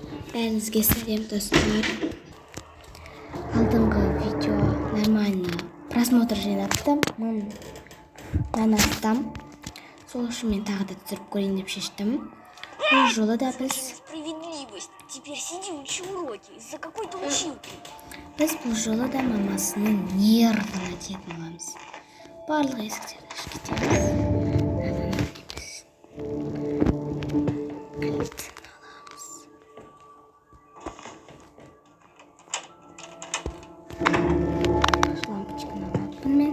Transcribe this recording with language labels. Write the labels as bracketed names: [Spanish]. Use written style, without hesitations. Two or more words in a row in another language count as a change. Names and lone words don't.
[Kazakh] Бәріңізге сәлем достар. Алдыңғы видео [Russian] нормально просмотр [Kazakh] жинапты. Мыңнан астам. Сол үшін мен тағы да түсіріп көрейін деп шештім. Бұл жолы да біз [Russian] Справедливость. Теперь сиди, учи уроки. Из-за какой-то училки. [Kazakh] Біз бұл жолы да мамасының нервін әдетін боламыз. Барлық есіктерді ашып кетеміз. Лампочканы алатын мен.